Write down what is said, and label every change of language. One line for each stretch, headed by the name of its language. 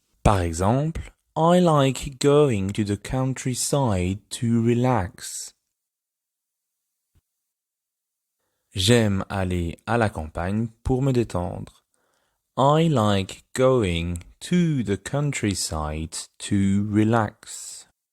French: Par exemple,
English: I like going to the countryside to relax.
French: J'aime aller à la campagne pour me détendre.
English: I like going to the countryside to relax.